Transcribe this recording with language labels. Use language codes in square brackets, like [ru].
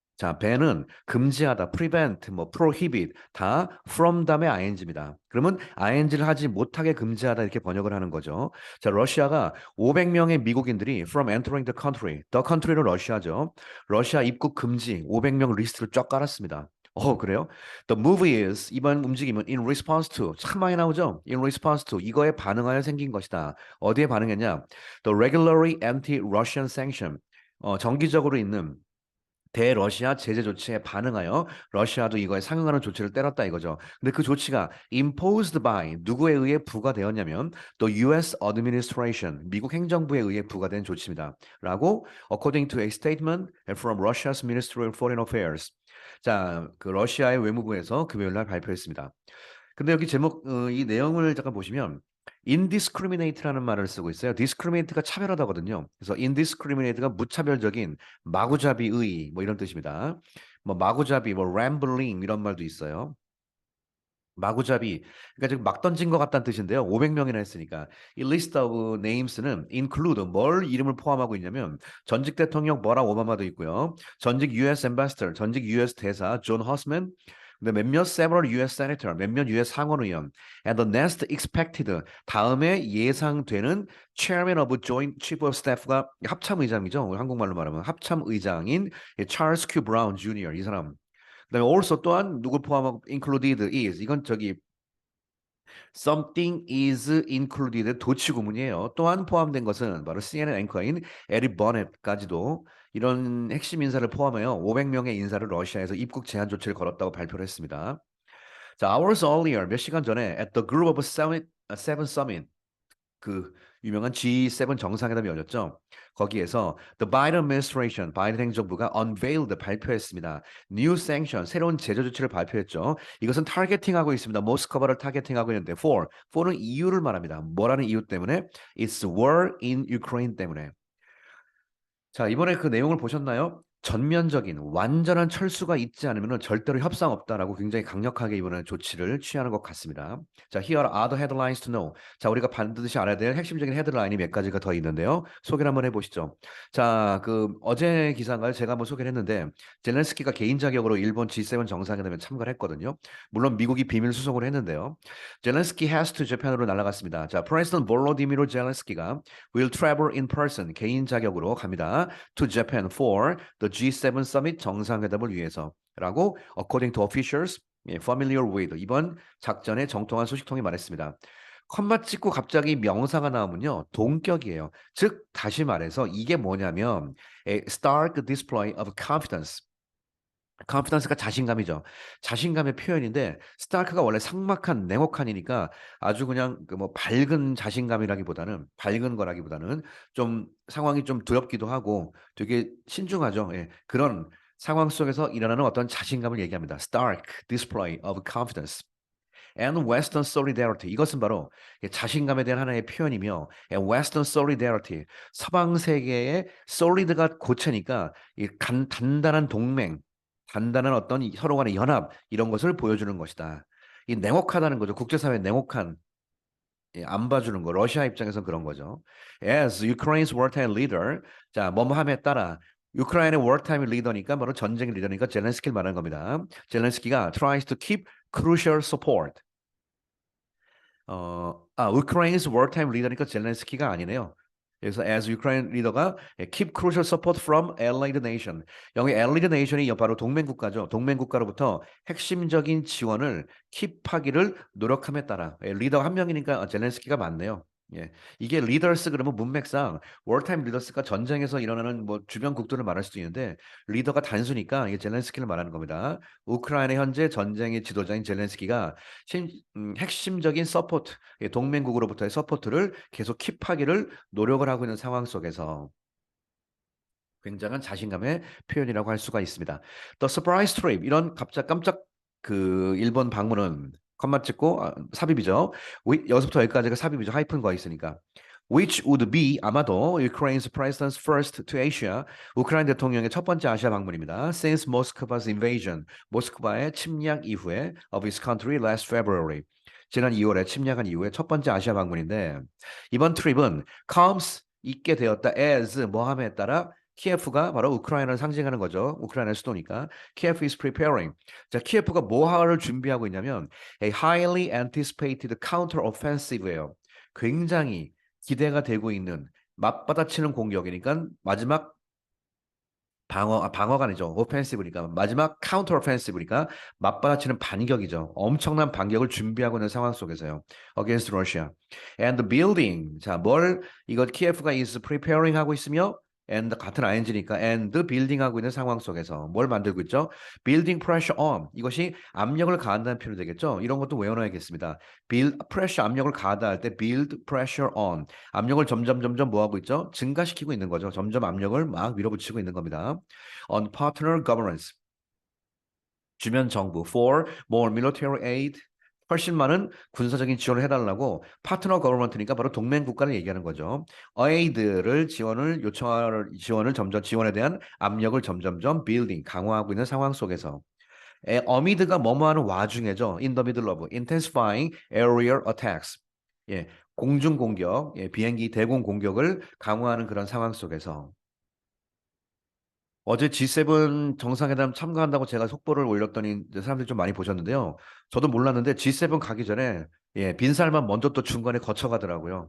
[ko] 자, [en] ban [ko] 은 금지하다, [en] prevent, [ko] 뭐 [en] prohibit [ko] 다 [en] from [ko] 다음에 ing입니다. 그러면 ing를 하지 못하게 금지하다 이렇게 번역을 하는 거죠. 자, 러시아가 500명의 미국인들이 [en] from entering the country [ko] 는 러시아죠. 러시아 입국 금지 500명 리스트를 쫙 깔았습니다. 그래요? [en] The move is [ko] 이번 움직임은 [en] in response to [ko] 참 많이 나오죠? [en] In response to [ko] 이거에 반응하여 생긴 것이다. 어디에 반응했냐? [en] The regularly anti-Russian sanction [ko] 정기적으로 있는 대러시아 제재 조치에 반응하여 러시아도 이거에 상응하는 조치를 때렸다 이거죠. 근데 그 조치가 [en] imposed by [ko] 누구에 의해 부과되었냐면 [en] the US administration [ko] 미국 행정부에 의해 부과된 조치입니다. 라고 [en] according to a statement from Russia's Ministry of Foreign Affairs. [ko] 자, 그 러시아의 외무부에서 금요일 날 발표했습니다. 근데 여기 제목 이 내용을 잠깐 보시면 indiscriminate라는 말을 쓰고 있어요. discriminate가 차별하다거든요. 그래서 indiscriminate가 무차별적인 마구잡이의 뭐 이런 뜻입니다. 뭐 마구잡이, 뭐 [en] rambling [ko] 이런 말도 있어요. 마구잡이, 그러니까 지금 막 던진 것 같다는 뜻인데요. 500명이나 했으니까 이 [en] list of names [ko] 는 [en] include [ko] 뭘 이름을 포함하고 있냐면 전직 대통령 버락 오바마도 있고요. 전직 US ambassador, 전직 US 대사 존 허스맨, 근데 몇몇 [en] several US senator, [ko] 몇몇 US 상원의원, [en] and the next expected [ko] 다음에 예상되는 [en] chairman of joint chief of staff [ko] 가 합참의장이죠. 한국말로 말하면 합참의장인 찰스 큐 브라운 주니어 이 사람. 그다음에 [en] also [ko] 또한 누구 포함하고 [en] included is [ko] 이건 저기 [en] something is included [ko] 도치구문이에요. 또한 포함된 것은 바로 CNN 앵커인 에리 버넷까지도 이런 핵심 인사를 포함하여 500명의 인사를 러시아에서 입국 제한 조치를 걸었다고 발표를 했습니다. [en] 자, hours earlier [ko] 몇 시간 전에 [en] at the group of seven summit [ko] 그 유명한 G7 정상회담이 열렸죠. 거기에서 [en] the Biden administration, [ko] 바이든 행정부가 [en] unveiled [ko] 발표했습니다. [en] New sanction, [ko] 새로운 제재 조치를 발표했죠. 이것은 타겟팅하고 있습니다. 모스크바를 타겟팅하고 있는데 for는 이유를 말합니다. 뭐라는 이유 때문에? [en] It's war in Ukraine [ko] 때문에. 자, 이번에 그 내용을 보셨나요? 전면적인 완전한 철수가 있지 않으면 절대로 협상 없다라고 굉장히 강력하게 이번에 조치를 취하는 것 같습니다. [en] 자, here are the headlines to know. [ko] 자, 우리가 반드시 알아야 될 핵심적인 헤드라인이 몇 가지가 더 있는데요. 소개를 한번 해보시죠. 자, 그 어제 기사인가요? 제가 한번 소개를 했는데 젤렌스키가 개인 자격으로 일본 G7 정상회담에 참가를 했거든요. 물론 미국이 비밀 수송을 했는데요. 젤렌스키 [en] has to Japan [ko] 으로 날아갔습니다. 자, 프레지던트 볼로디미르 젤렌스키가 [en] will travel in person [ko] 개인 자격으로 갑니다. [en] to Japan for the G7 summit [ko] 정상회담을 위해서라고 [en] according to officials familiar with [ko] 이번 작전의 정통한 소식통이 말했습니다. 컴마 찍고 갑자기 명사가 나오면요 동격이에요. 즉 다시 말해서 이게 뭐냐면 [en] a stark display of confidence. [ko] confidence가 자신감이죠. 자신감의 표현인데 스타크가 원래 삭막한 냉혹한이니까 아주 그냥 그 뭐 밝은 자신감이라기보다는 밝은 거라기보다는 좀 상황이 좀 두렵기도 하고 되게 신중하죠. 예. 그런 상황 속에서 일어나는 어떤 자신감을 얘기합니다. [en] stark display of confidence. and Western solidarity [ko] 이것은 바로 자신감에 대한 하나의 표현이며 and Western solidarity 서방 세계의 solid가 고체니까 단단한 동맹, 단단한 어떤 서로 간의 연합 이런 것을 보여주는 것이다. 이 냉혹하다는 거죠. 국제사회 냉혹한 안 봐주는 거. 러시아 입장에서 그런 거죠. [en] As Ukraine's wartime leader, [ko] 자, 뭐뭐함에 따라 우크라이나의 wartime 리더니까 바로 전쟁 리더니까 젤렌스키를 말하는 겁니다. 젤렌스키가 [en] tries to keep crucial support. [ko] 우크라이나's wartime 리더니까 젤렌스키가 아니네요. 그래서 [en] as Ukraine [ko] 리더가 [en] keep crucial support from allied nation. [ko] 여기 [en] allied nation [ko] 이 바로 동맹국가죠. 동맹국가로부터 핵심적인 지원을 킵하기를 노력함에 따라 리더 한 명이니까 젤렌스키가 많네요. 예, 이게 리더스 그러면 문맥상 월타임 리더스가 전쟁에서 일어나는 뭐 주변 국들을 말할 수도 있는데 리더가 단수니까 이게 젤렌스키를 말하는 겁니다. 우크라이나 현재 전쟁의 지도자인 젤렌스키가 핵심적인 서포트, 동맹국으로부터의 서포트를 계속 킵하기를 노력을 하고 있는 상황 속에서 굉장한 자신감의 표현이라고 할 수가 있습니다. [en] The surprise trip [ko] 이런 깜짝 그 일본 방문은 컴마 찍고 삽입이죠. 여기서부터 여기까지가 삽입이죠. 하이픈 거 있으니까. [en] Which would be [ko] 아마도 [en] Ukraine's president's first to Asia. [ko] 우크라이나 대통령의 첫 번째 아시아 방문입니다. [en] Since Moscow's invasion. [ko] 모스크바의 침략 이후에 [en] of his country last February. [ko] 지난 2월에 침략한 이후에 첫 번째 아시아 방문인데 이번 트립은 [en] comes [ko] 있게 되었다 [en] as [ko] 뭐함에 따라 키예프가 바로 우크라이나를 상징하는 거죠. 우크라이나 수도니까. 키예프 [en] is preparing. [ko] 자, 키예프가 뭐를 준비하고 있냐면 [en] a highly anticipated counter-offensive [ko] 예요. 굉장히 기대가 되고 있는 맞받아치는 공격이니까 마지막 방어가 아니죠. 오펜시브니까 마지막 카운터 오펜시브니까 맞받아치는 반격이죠. 엄청난 반격을 준비하고 있는 상황 속에서요. [en] Against Russia. And building. [ko] 자, 이거 키예프가 [en] is preparing [ko] 하고 있으며 and 같은 ing니까 [en] and building [ko] 하고 있는 상황 속에서 뭘 만들고 있죠? [en] building pressure on. [ko] 이것이 압력을 가한다는 표현이 되겠죠? 이런 것도 외워놔야겠습니다. [en] build pressure [ko] 압력을 가하다 할 때 [en] build pressure on. [ko] 압력을 점점 뭐 하고 있죠? 증가시키고 있는 거죠. 점점 압력을 막 밀어붙이고 있는 겁니다. [en] On partner governments. [ko] 주변 정부 [en] for more military aid. [ko] 훨씬 많은 군사적인 지원을 해달라고 파트너 거버먼트니까 바로 동맹 국가를 얘기하는 거죠. 에이드를 지원을 점점 지원에 대한 압력을 점점점 빌딩 강화하고 있는 상황 속에서 어미드가 뭐뭐하는 와중에죠. [en] In the middle of intensifying aerial attacks. [ko] 예, 공중 공격, 비행기 대공 공격을 강화하는 그런 상황 속에서 어제 G7 정상회담 참가한다고 제가 속보를 올렸더니 이제 사람들이 좀 많이 보셨는데요. 저도 몰랐는데 G7 가기 전에 빈살만 먼저 또 중간에 거쳐가더라고요.